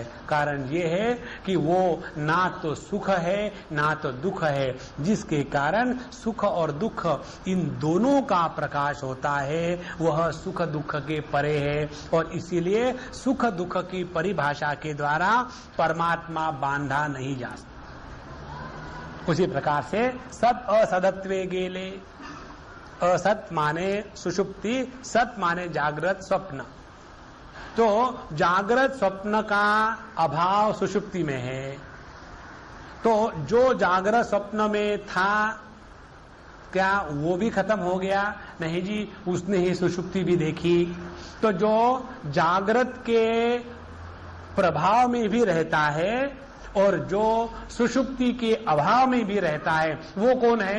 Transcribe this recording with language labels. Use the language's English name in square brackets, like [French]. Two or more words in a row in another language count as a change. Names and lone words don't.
[Hindi] कारण ये है कि वो ना तो सुख है ना तो दुख है, जिसके कारण सुख और दुख इन दोनों का प्रकाश होता है, वह सुख दुख के परे है। और इसीलिए सुख दुख की परिभाषा के द्वारा परमात्मा बांधा नहीं जा सकता। उसी प्रकार से [Marathi] सत असदत्वे गेले, [Hindi] असत माने सुषुप्ति, सत माने जागृत स्वप्न। तो जागृत स्वप्न का अभाव सुषुप्ति में है, तो जो जागृत स्वप्न में था क्या वो भी खत्म हो गया? नहीं जी, उसने ही सुषुप्ति भी देखी। तो जो जागृत के प्रभाव में भी रहता है और जो सुषुप्ति के अभाव में भी रहता है, वो कौन है?